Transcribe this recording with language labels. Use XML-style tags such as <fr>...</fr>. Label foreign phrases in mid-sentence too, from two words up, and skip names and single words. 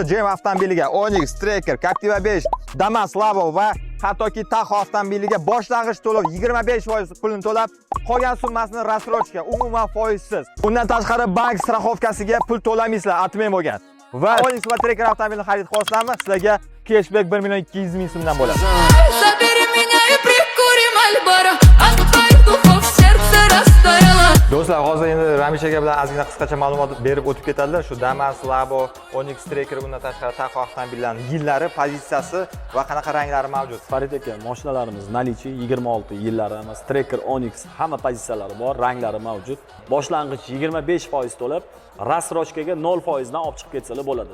<uz>Gem avtomobiliga Onyx, Tracker, Captiva 5, Damas, Labo va hattoki Tahoe avtomobiliga boshlang'ich to'lov 25% pulini to'lab, qolgan summasini rassrochka, umuman foizsiz. Undan tashqari bank страховкasiga pul to'lamaysizlar, atmen bo'lgan. Va Onyx va Tracker avtomobilini xarid qilsangizlar, sizlarga cashback 1,200,000 so'mdan bo'ladi.</uz> <ru>Забери меня и прикурим Мальборо, от твоих духов сердце растаяло.</ru> <uz>Do'stlar, hozir endi Ramish aka bilan ozgina qisqacha ma'lumot berib o'tib ketadilar. Shu Damas, Labo, Onyx, Tracker, bundan tashqari Tahoe avtomobillarining yillari, pozitsiyasi va qanaqa ranglari mavjud. Farid aka, mashinalarimiz nalichi 26 yillari emas. Tracker, Onyx hamma pozitsiyalari bor, ranglari mavjud. Boshlang'ich 25% to'lab, rassrochkaga 0% dan olib chiqib ketsalar bo'ladi.</uz>